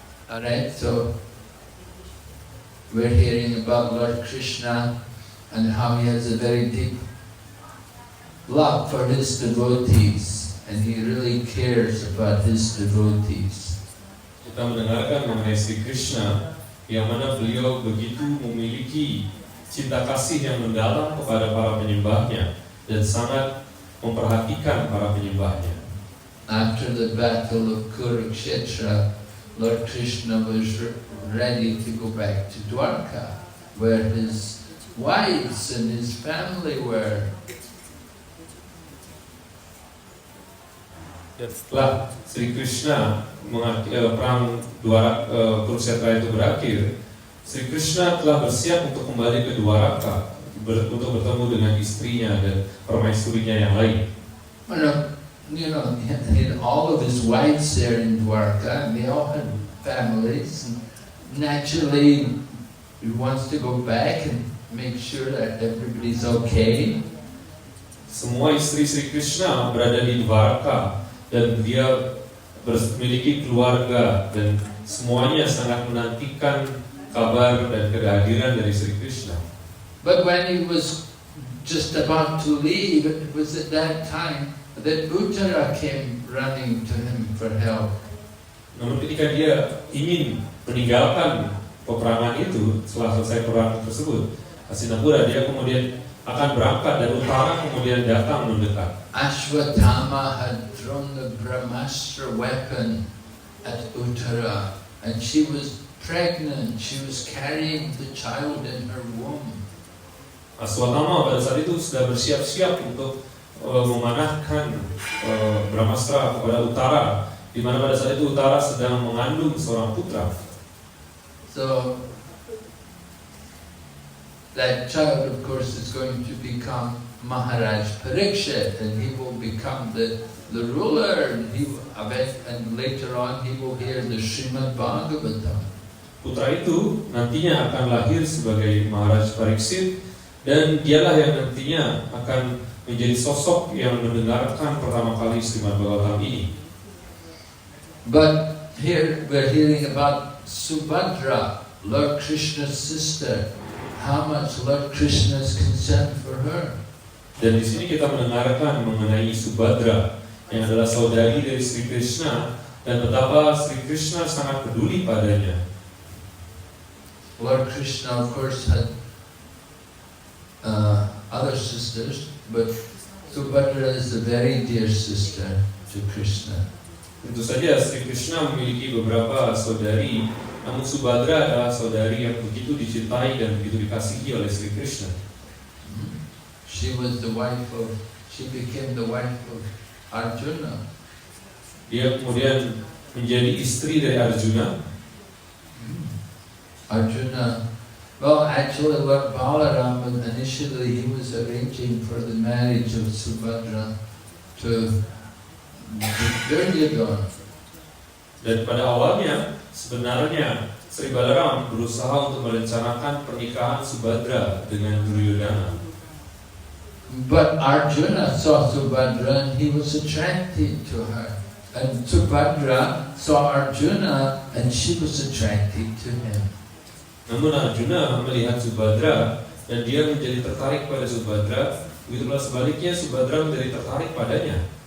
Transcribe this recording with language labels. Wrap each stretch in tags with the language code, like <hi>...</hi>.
<en>Alright, so we're hearing about Lord Krishna and how he has a very deep love for his devotees, and he really cares about his devotees.</en> <id>Kita mendengarkan mengenai Sri Krishna yang mana beliau begitu memiliki cinta kasih yang mendalam kepada para penyembahnya dan sangat memperhatikan para penyembahnya.</id> <en>After the battle of Kurukshetra, Lord Krishna was ready to go back to Dwarka, where his wives and his family were.</en> <id>Dan setelah Sri Krishna perang Kurukshetra itu berakhir, Sri Krishna telah bersiap untuk kembali ke Dwaraka untuk bertemu dengan istrinya dan permaisurinya yang lain.</id> <en>In all of his wives there in Dwarka, they all had families, and naturally he wants to go back and make sure that everybody's okay.</en> <id>Semua istri Sri Krishna berada di Dwarka dan dia memiliki keluarga dan semuanya sangat menantikan kabar dan kehadiran dari Sri Krishna.</id> <en>But when he was just about to leave, it was at that time that Uttara came running to him for help.</en> <id>Namun ketika dia ingin meninggalkan peperangan itu, setelah selesai perang tersebut, Hastinapura, dia kemudian akan berangkat dan Uttara kemudian datang mendekat.</id> <en>Ashwatthama had thrown the Brahmastra weapon at Uttara, and she was pregnant. She was carrying the child in her womb.</en> <id>Ashwatthama pada saat itu sudah bersiap-siap untuk memanahkan Brahmastra kepada Uttara, di mana pada saat itu Uttara sedang mengandung seorang putra.</id> <en>So that child, of course, is going to become Maharaj Parikshit, and he will become the ruler, and later on he will hear the Srimad Bhagavatam.</en> <id>Putra itu nantinya akan lahir sebagai Maharaj Pariksit, Dan dialah yang nantinya akan menjadi sosok yang mendengarkan pertama kali Srimad Bhagavatam ini.</id> <en>But here we're hearing about Subhadra, Lord Krishna's sister. How much Lord Krishna is concerned for her.</en> <id>Dan di sini kita mendengarkan mengenai Subhadra yang adalah saudari dari Sri Krishna dan betapa Sri Krishna sangat peduli padanya.</id> <en>Lord Krishna, of course, had other sisters, but Subhadra is a very dear sister to Krishna.</en> <id>Tentu saja Sri Krishna memiliki beberapa saudari, namun Subhadra adalah saudari yang begitu dicintai dan begitu dikasihi oleh Sri Krishna.</id> <en>She became the wife of Arjuna.</en> <id>Dia kemudian menjadi istri dari Arjuna.</id> <en>Arjuna, well, actually Lord Balaram, initially he was arranging for the marriage of Subhadra to Duryodhana.</en> <id>Dan pada awalnya sebenarnya Sri Balaram berusaha untuk merencanakan pernikahan Subhadra dengan Duryodhana.</id> <en>But Arjuna saw Subhadra and he was attracted to her. And Subhadra saw Arjuna and she was attracted to him.</en> <id>Namun Arjuna melihat Subhadra dan dia menjadi tertarik pada Subhadra. Begitulah sebaliknya Subhadra menjadi tertarik padanya.</id>